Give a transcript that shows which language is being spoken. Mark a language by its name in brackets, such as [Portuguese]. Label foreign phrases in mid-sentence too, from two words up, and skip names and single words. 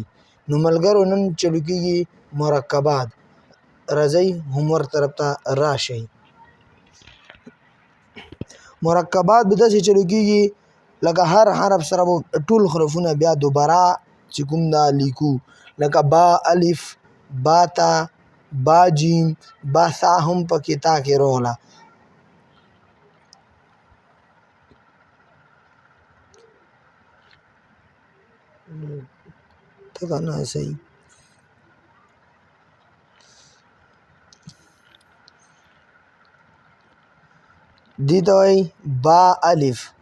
[Pashto] نو ملګرو نن چلو کېږي مرکبات. راځئ هومورک طرف ته راشئ. مرکبات به داسې چلو کېږي لکه هر حرف سره به ټول حرفونه بیا دوباره چې کوم دا لیکو لکه با الف با تا با جیم با سا هم پکې تا کې راغله. ته که نه صحیح دې ته وایي با الف.